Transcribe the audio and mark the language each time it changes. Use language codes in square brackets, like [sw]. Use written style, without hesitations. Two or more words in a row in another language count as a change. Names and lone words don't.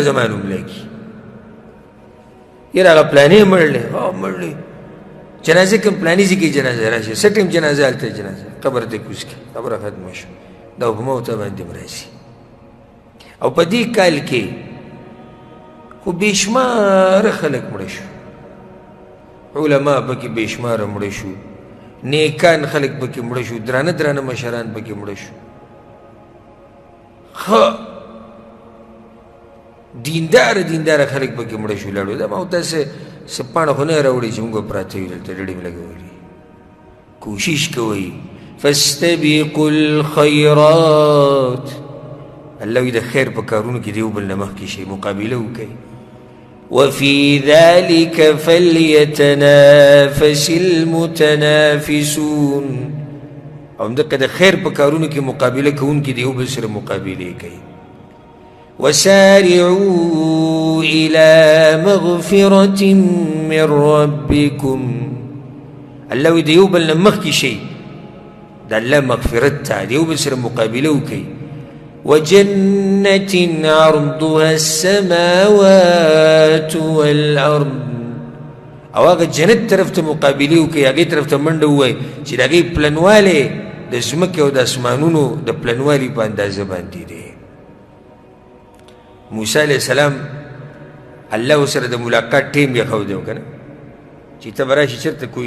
[ps] زما نوم لګي یاره هغه پلانې مړ دی مړ دی جنازه کوم پلانې ځای کې جنازه راشي څه ټیم جنازه هلته جنازه قبر ته کوز کړي خبره ختمه شو دا په موته باندې هم راځي او په دې کال کې خو بېشماره خلک مړه شو علما پکې بېشماره مړه شو نیکان خلک پکې مړه شو درانه درانه مشران پکې مړه شو ښه دینداره خلک پکې مړه شو لاړو دا ما ورته څه پاڼه خو نه راوړي چې موږ پراته یو دلته ډډې مې لګولي کوشش کوئ [ar] فاستبقوا الخيرات [ps] الله وی د خیر په کارونو کې دیو بل نه مخکې شئ مقابله وکئ [ar] وفي ذلك فليتنافس المتنافسون [ps] او همدغه د خیر په کارونو کې مقابله کوونکي دیو بل سره مقابلې کوي [ar] وسارعوا إلى مغفرة من ربكم [ps] الله وی دیو بل نه مخکې شئ د الله مغفرت ته دیو بل سره مقابله وکئ [ar] وجنة عرضها السماوات والأرض [ps] او هغه جنت طرف ته مقابله وکړي هغې طرف ته منډه ووایي چې د هغې پلنوالی د ځمکې او د اسمانونو د پلنوالي په اندازه باندې دی موسی [ar] علیه السلام [ps] الله ورسره د ملاقات ټیم یې ښودی و که نه چې ته به راشي چېرته کوی